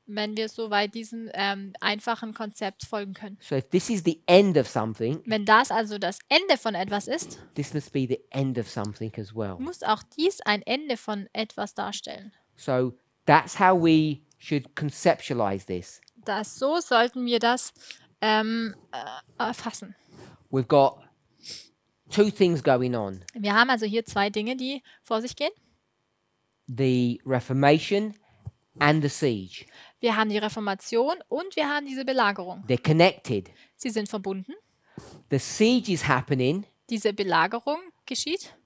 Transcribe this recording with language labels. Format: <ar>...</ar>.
<de>Wenn wir soweit diesem einfachen Konzept folgen können.</de> <en>So if this is the end of something,</en> <de>Wenn das also das Ende von etwas ist,</de> <en>this must be the end of something as well.</en> <de>muss auch dies ein Ende von etwas darstellen.</de> <en>So that's how we should conceptualize this.</en> <de>So sollten wir das erfassen.</de> <en>We've got two things going on.</en> <de>Wir haben also hier zwei Dinge, die vor sich gehen.</de> <en>The Reformation and the siege.</en> <de>Wir haben die Reformation und wir haben diese Belagerung.</de> <en>They're connected.</en> <de>Sie sind verbunden.</de> <en>The siege is happening.</en> <de>Diese Belagerung geschieht.</de>